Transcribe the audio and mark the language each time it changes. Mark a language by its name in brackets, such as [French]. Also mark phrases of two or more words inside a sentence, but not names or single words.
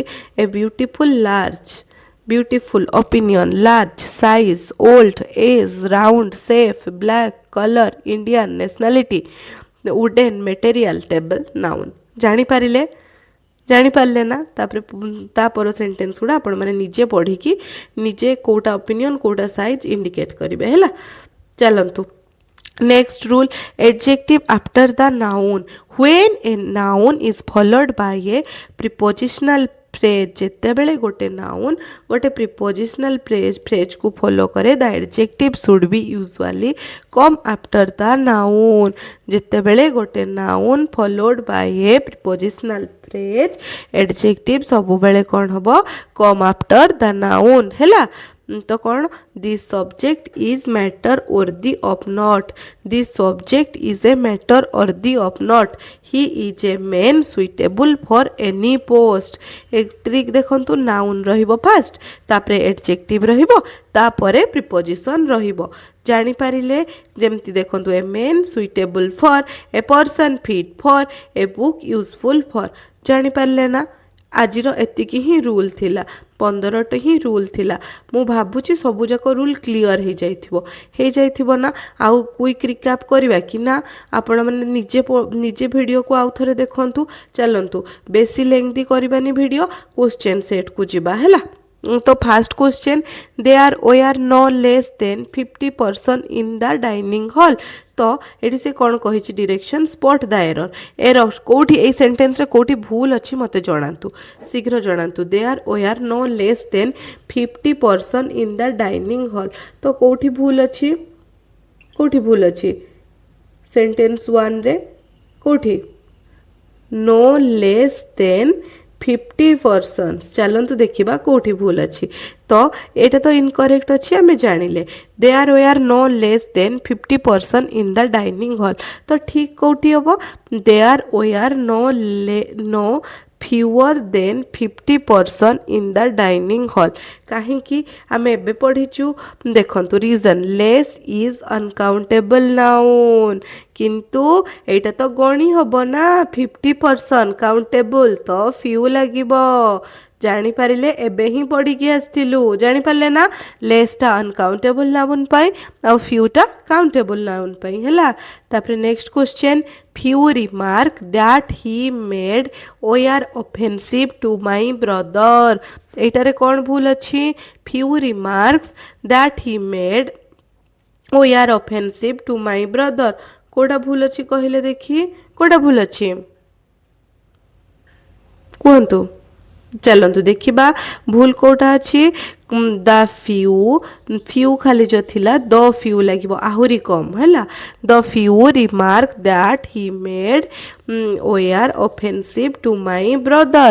[English] A beautiful large, beautiful, opinion, large, size, old, age, round, shape, black, colour, Indian, nationality, wooden, material, table, noun. [Odia] ଜାଣିପାରିଲେ ନା। ତାପର ସେଣ୍ଟେନ୍ସ ଗୁଡ଼ା ଆପଣମାନେ ନିଜେ ପଢ଼ିକି ନିଜେ କେଉଁଟା ଓପିନିଅନ୍ କେଉଁଟା [English] size indicate [Odia] କରିବେ ହେଲା। ଚାଲନ୍ତୁ [English] next rule, adjective after the noun when a noun is followed by a prepositional phrase। [Odia] ଯେତେବେଳେ ଗୋଟେ [English] ନାଉନ୍ ଗୋଟେ ପ୍ରିପୋଜିସନାଲ ଫ୍ରେଜକୁ ଫଲୋ କରେ ଦ adjective should be usually come after the noun। [Odia] ଯେତେବେଳେ ଗୋଟେ [English] ନାଉନ୍ followed by a prepositional phrase adjective [Odia] ସବୁବେଳେ କ'ଣ ହେବ [English] come after the noun ହେଲା। [Odia] ତ କ'ଣ [English] this subject is matter worthy of note। this subject is a matter worthy of note। he is a man suitable for any post। [Odia] ट्रिକ୍ ଦେଖନ୍ତୁ noun ରହିବ ଫାଷ୍ଟ, ତାପରେ adjective ରହିବ, ତାପରେ preposition ରହିବ। ଜାଣିପାରିଲେ ଯେମିତି ଦେଖନ୍ତୁ [English] a man suitable for, a person fit for, a book useful for। [Odia] ଜାଣିପାରିଲେ ନା। ଆଜିର ଏତିକି ହିଁ ରୁଲ୍ ଥିଲା, 15ଟି ହିଁ ରୁଲ୍ ଥିଲା। ମୁଁ ଭାବୁଛି ସବୁଯାକ [English] rule clear [Odia] ହେଇଯାଇଥିବ ନା। ଆଉ [English] quick recap [Odia] କରିବା କି ନା ଆପଣମାନେ ନିଜେ ଭିଡ଼ିଓକୁ ଆଉ ଥରେ ଦେଖନ୍ତୁ। ଚାଲନ୍ତୁ ବେଶୀ ଲେଙ୍ଗ୍ଦି କରିବାନି ଭିଡ଼ିଓ, [English] question set [Odia] ଯିବା ହେଲା। [English] ତ first question, there were no less than 50 person in the dining hall. [Odia] ତ ଏଠି ସେ କ'ଣ କହିଛି [English] direction spot the error [Odia] କେଉଁଠି ଏଇ ସେଣ୍ଟେନ୍ସରେ କେଉଁଠି ଭୁଲ ଅଛି ମୋତେ ଜଣାନ୍ତୁ, ଶୀଘ୍ର ଜଣାନ୍ତୁ। [English] there were no less than 50 person in the dining hall. [Odia] ତ କେଉଁଠି ଭୁଲ ଅଛି ସେଣ୍ଟେନ୍ସ 1ରେ କେଉଁଠି [English] no less than 50 persons. [Odia] ଚାଲନ୍ତୁ ଦେଖିବା କେଉଁଠି ଭୁଲ ଅଛି। ତ ଏଇଟା ତ ଇନକରେକ୍ଟ ଅଛି ଆମେ ଜାଣିଲେ। [English] there were no less than 50 person in the dining hall. [Odia] ତ ଠିକ୍ କେଉଁଠି ହେବ [English] there were no fewer than 50 person in the dining hall. [Odia] କାହିଁକି ଆମେ ଏବେ ପଢ଼ିଛୁ ଦେଖନ୍ତୁ ରିଜନ୍, [English] less is uncountable noun. [Odia] କିନ୍ତୁ ଏଇଟା ତ ଗଣି ହେବ ନା 50 पर्सन କାଉଣ୍ଟେବଲ୍ ତ ଫ୍ୟୁ ଲାଗିବ। ଜାଣିପାରିଲେ ଏବେ ହିଁ ପଢ଼ିକି ଆସିଥିଲୁ। ଜାଣିପାରିଲେ ନା ଲେସ୍ଟା [English] uncountable noun [Odia] ପାଇଁ ଆଉ ଫ୍ୟୁଟା [English] countable noun [Odia] ପାଇଁ ହେଲା। ତାପରେ [English] next question, few remark that he made were offensive to my brother। [Odia] ଏଇଟାରେ କ'ଣ ଭୁଲ ଅଛି [English] few remarks that he made were offensive to my brother। [Odia] କୋଉଟା ଭୁଲ ଅଛି କହିଲେ ଦେଖି, କୋଉଟା ଭୁଲ ଅଛି କୁହନ୍ତୁ। ଚାଲନ୍ତୁ ଦେଖିବା ଭୁଲ କୋଉଟା ଅଛି। [English] the few [Odia] ଖାଲି ଯେଉଁ ଥିଲା [English] the few [Odia] ଲାଗିବ ଆହୁରି କମ୍ ହେଲା। [English] the few remark that he made were offensive to my brother.